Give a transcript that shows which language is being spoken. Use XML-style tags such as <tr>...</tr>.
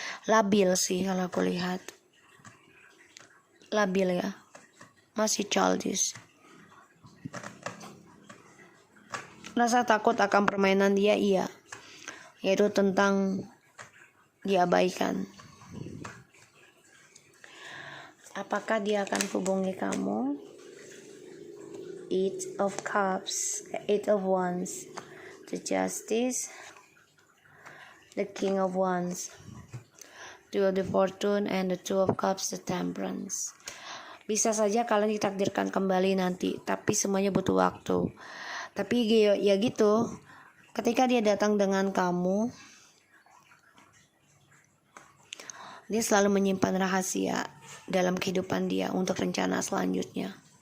<id>Labil sih kalau aku lihat. Labil ya. Masih childish. Rasa takut akan permainan dia iya. Yaitu tentang diabaikan. Apakah dia akan hubungi kamu?</id> <en>Eight of Cups, Eight of Wands, the Justice, the King of Wands, Two of the Fortune, and the Two of Cups, the Temperance.</en> <id>Bisa saja kalian ditakdirkan kembali nanti, tapi semuanya butuh waktu. Tapi ya gitu, ketika dia datang dengan kamu, dia selalu menyimpan rahasia dalam kehidupan dia untuk rencana selanjutnya.</id>